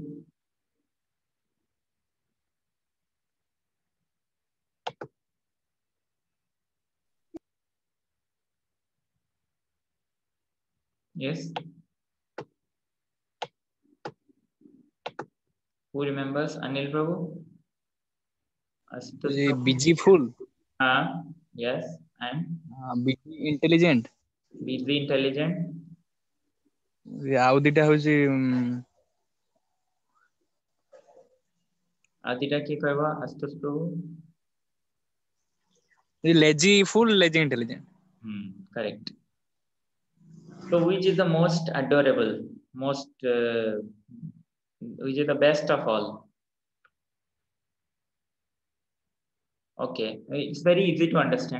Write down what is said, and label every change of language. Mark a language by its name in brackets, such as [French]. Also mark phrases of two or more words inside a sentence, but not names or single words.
[English] Yes. Who remembers? Anil Prabhu? Busy fool. Yes. And? Busy intelligent. Busy intelligent. [Odia] ଆଉ ଦିଟା ହଉଛି ଆଉ ଦିଟା କିଏ କହିବ? ଆଶୁତୋଷ ପ୍ରଭୁ? [English] lazy fool, lazy intelligent. Correct. So which is the most adorable, which is the best of all? Okay, it's very easy to understand.